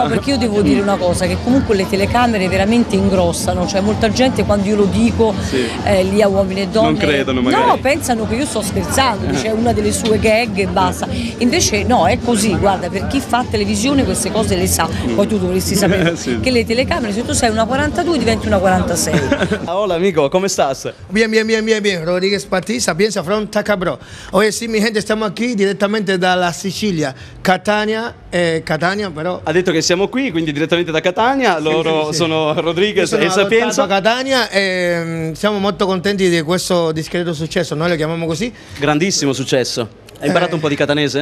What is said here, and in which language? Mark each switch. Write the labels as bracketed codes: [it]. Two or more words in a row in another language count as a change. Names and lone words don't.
[it] No, perché io devo dire una cosa, che comunque le telecamere veramente ingrossano, cioè molta gente quando io lo dico, lì a uomini e donne, non credono magari. No, pensano che io sto scherzando, dice una delle sue gag e basta. Invece no, è così, guarda, per chi fa televisione queste cose le sa, poi tu dovresti sapere che le telecamere, se tu sei una 42 diventi una 46. [es] Hola amico, ¿cómo estás? Bien, Rodríguez Patisa, piensa from Tacabro. Oye, sí, mi gente, estamos aquí [it] direttamente dalla Sicilia, Catania, però... Ha detto che siamo qui, quindi direttamente da Catania, loro sono Rodriguez e Sapienza. A Catania e siamo molto contenti di questo discreto successo, noi lo chiamiamo così. Grandissimo successo. Hai imparato un po' di catanese?